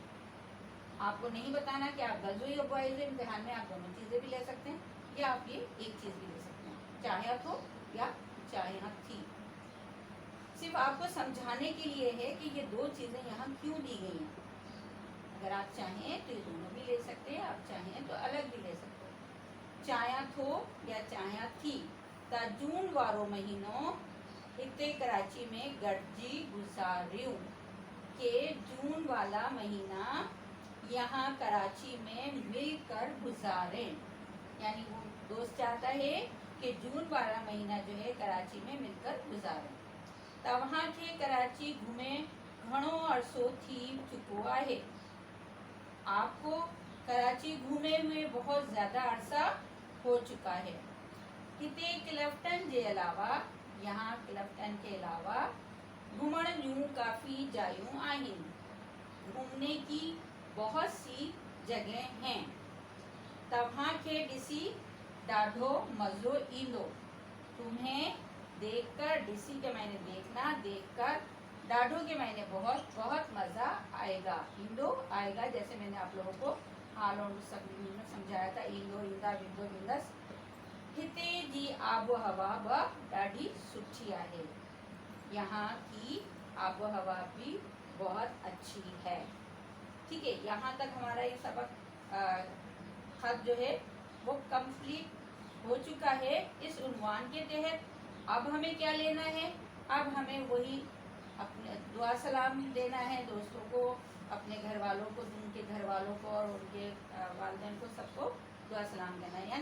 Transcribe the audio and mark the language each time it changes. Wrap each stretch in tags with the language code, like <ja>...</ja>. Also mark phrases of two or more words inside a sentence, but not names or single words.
<ur>آپ کو نہیں بتانا کہ آپ گرلز ہو یا بوائز ہو، امتحان میں آپ دونوں چیزیں بھی لے سکتے ہیں، یا آپ یہ ایک چیز بھی لے سکتے ہیں,</ur> <sd>चाहे थो या चाहे थी।</sd> <ur>صرف آپ کو سمجھانے کے لیے ہے کہ یہ دو چیزیں یہاں کیوں دی گئی ہیں. اگر آپ چاہیں تو یہ دونوں بھی لے سکتے ہیں، آپ چاہیں تو الگ بھی لے سکتے ہیں.</ur> <sd>चाया थो या चाया थी। ता जून वारो महीनो हिते कराची में गडजी गुजारियूं।</sd> <ur>کہ جون والا مہینہ یہاں کراچی میں مل کر گزاریں. یعنی وہ دوست چاہتا ہے کہ جون والا مہینہ جو ہے کراچی میں مل کر گزاریں.</ur> <sd>तव्हां खे कराची घूमे घणो अरसो थी चुको आहे।</sd> <ur>آپ کو کراچی گھومے ہوئے بہت زیادہ عرصہ ہو چکا ہے.</ur> <sd>हिते क्लिफ्टन</sd> <ur>کے علاوہ، یہاں کلفٹن کے علاوہ</ur> <sd>घुमण जूं काफ़ी जायूं आहिन।</sd> <ur>گھومنے کی بہت سی جگہ ہیں.</ur> <sd>तव्हां खे ॾिसी ॾाढो मज़ो ईंदो।</sd> <ur>تمہیں دیکھ کر، डिसी کے معنی دیکھنا، دیکھ کر، डाढ़ो کے معنی بہت، بہت مزا آئے گا। इंदो آئے گا، جیسے میں نے آپ لوگوں کو حال اور سبھی میں سمجھایا تھا,</ur> <sd>इंदो इंदा विंदो विंदस। हिते जी आबो हवा ब ॾाढी सुठी आहे।</sd> <ur>یہاں کی آب و ہوا بھی بہت اچھی ہے. ٹھیک ہے، یہاں تک ہمارا یہ سبق خط جو ہے وہ کمپلیٹ ہو چکا ہے اس عنوان کے تحت. اب ہمیں کیا لینا ہے، اب ہمیں وہی اپنے دعا سلام دینا ہے دوستوں کو، اپنے گھر والوں کو، ان کے گھر والوں کو اور ان کے والدین کو، سب کو دعا سلام دینا ہے.</ur>